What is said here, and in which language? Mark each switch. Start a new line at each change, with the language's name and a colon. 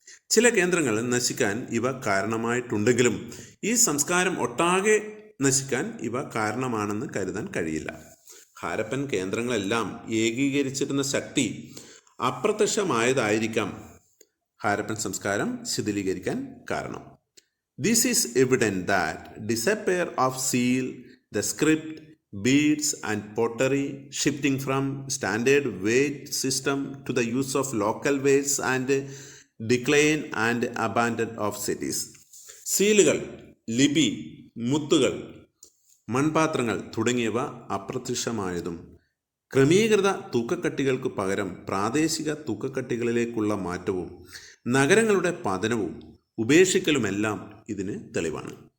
Malayalam: ചില കേന്ദ്രങ്ങൾ നശിക്കാൻ ഇവ കാരണമായിട്ടുണ്ടെങ്കിലും ഈ സംസ്കാരം ഒട്ടാകെ നശിക്കാൻ ഇവ കാരണമാണെന്ന് കരുതാൻ കഴിയില്ല. ഹാരപ്പൻ കേന്ദ്രങ്ങളെല്ലാം ഏകീകരിച്ചിരുന്ന ശക്തി അപ്രത്യക്ഷമായതായിരിക്കാം ഹാരപ്പൻ സംസ്കാരം ശിഥിലീകരിക്കാൻ കാരണം.
English: This is evident that disappear of seal, the script, beads and pottery, shifting from standard weight system to the use of local weights and decline and abandon of cities.
Malayalam: സീലുകൾ, ലിപി, മുത്തുകൾ, മൺപാത്രങ്ങൾ തുടങ്ങിയവ അപ്രത്യക്ഷമായതും ക്രമീകൃത തൂക്കക്കട്ടികൾക്ക് പകരം പ്രാദേശിക തൂക്കക്കട്ടികളിലേക്കുള്ള മാറ്റവും നഗരങ്ങളുടെ പതനവും ഉപേക്ഷിക്കലുമെല്ലാം ഇതിന് തെളിവാണ്.